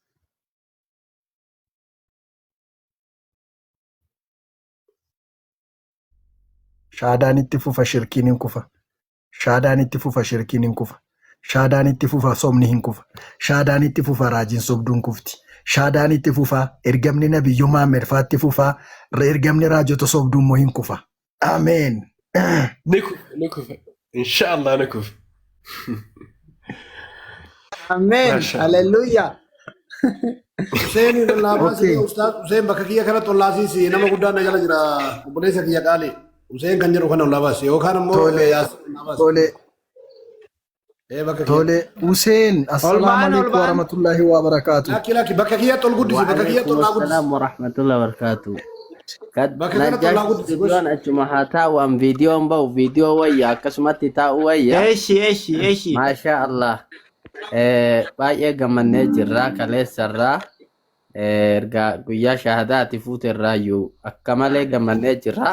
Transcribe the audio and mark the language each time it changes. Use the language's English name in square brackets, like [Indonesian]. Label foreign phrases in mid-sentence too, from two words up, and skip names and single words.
[Oromo] Shahadaan itti fufa shirkiin hin kufa. Shahadaan itti fufa shirkiin hin kufa. Shahadaan itti fufa somni hin kufa. Shahadaan itti fufa raajiin sobduun kufti. Shahadaan itti fufa ergamni nabiyyummaa merfaatti fufa ergamni raajota sobduun moo hin kufa. Ameen. ni kufa [Arabic] ان شاء الله [Oromo] ni kufa. Ameen. Hallelujah. Hussein lallaafaa ustaad Hussein bakka kiyya kanatti ollaasiisi nama guddaan na jala jira obboleessa kiyya qaali. Hussein kan jedhu kana ollaabaas yookaan ammoo Tole Hussein [Arabic] السلام عليكم ورحمة الله وبركاته. [Oromo] Laki bakka kiyyatti ol guddisi bakka kiyyatti ol guddisi. [Arabic] السلام ورحمة الله وبركاته. [Oromo] Bakka kanatti ol guddisi. Kan achuma haa taa'u an viidiyoon bahu viidiyoo wayya akkasumatti taa'u wayya. Eeshi. [Arabic] ما شاء الله. [Oromo] Baay'ee gammannee jirra kaleessarraa erga guyyaa shahadaati fuuterraayyuu akka malee gammannee jirra.